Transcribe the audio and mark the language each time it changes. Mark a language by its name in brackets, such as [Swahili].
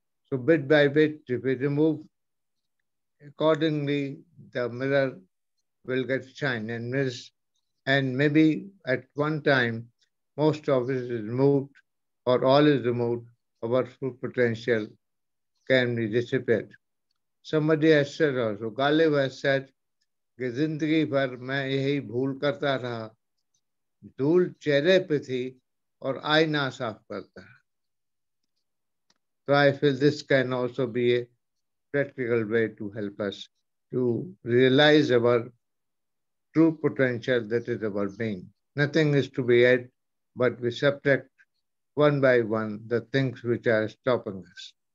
[English] So bit by bit, if we remove, accordingly, the mirror will get shine and maybe at one time, most of it is removed or all is removed, our full potential can be dissipated. Somebody has said also, Ghalib has said, [Hindi] कि जिंदगी भर मैं यही भूल करता रहा, धूल चेहरे पे थी और आईना साफ करता है. [English] So I feel this can also be a practical way to help us to realize our true potential, that is our being. Nothing is to be added, but we subtract one by one the things which are stopping us.